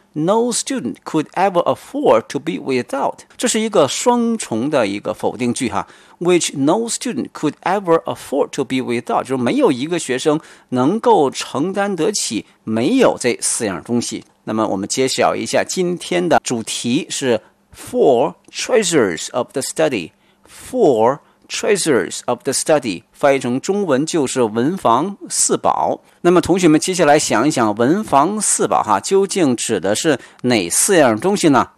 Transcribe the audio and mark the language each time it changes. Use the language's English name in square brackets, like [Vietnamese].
[English] No student could ever afford to be without. [Chinese] 这是一个双重的一个否定句哈。 [English] Which no student could ever afford to be without. [Chinese] 就是没有一个学生能够承担得起没有这四样东西。那么我们揭晓一下今天的主题是 [English] Four treasures of the study. Four treasures of the study. [Chinese] 翻译成中文就是文房四宝。那么同学们接下来想一想，文房四宝哈究竟指的是哪四样东西呢？